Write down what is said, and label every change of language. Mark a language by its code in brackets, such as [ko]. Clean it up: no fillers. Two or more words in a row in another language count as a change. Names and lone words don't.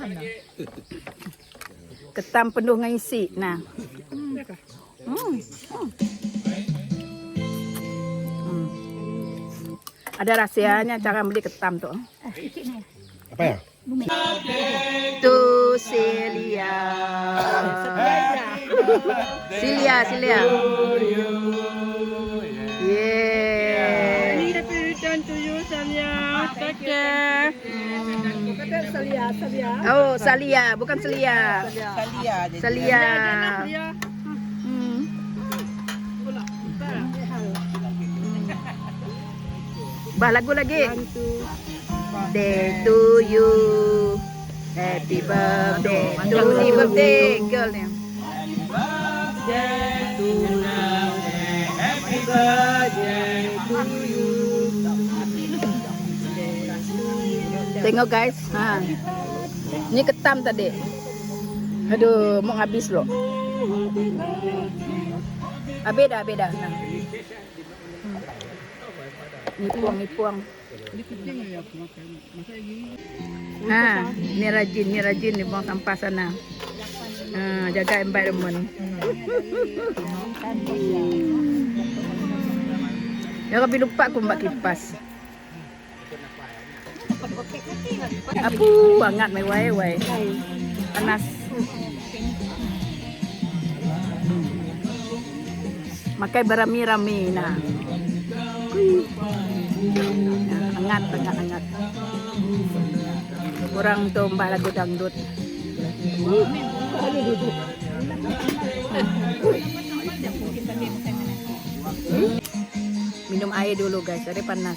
[ms] Ketam penuh dengan isi. Nah. Ada rahsianya cara beli ketam tu. Apa ya? Tu Celia. Celia. [en] Yeah. Happy return to you, Salia. Take care. Oh, Salia, [ms] bukan Celia. Celia. Ya. Bah lagu lagi. [en] Day to you. Happy birthday. Happy birthday girl ni. Day to [ms] Tengok guys, ini ketam tadi. Aduh, mau habis loh. Beda. Nah. Ini puang. Ini rajin ni buang sampah sana. Jaga environment. Ya tapi lupa aku mbak kipas. Hangat wai. Panas. Makai berami-rami nah. Hangat. Kurang tuh mbak lagu dangdut. Minum air dulu guys, dari panas.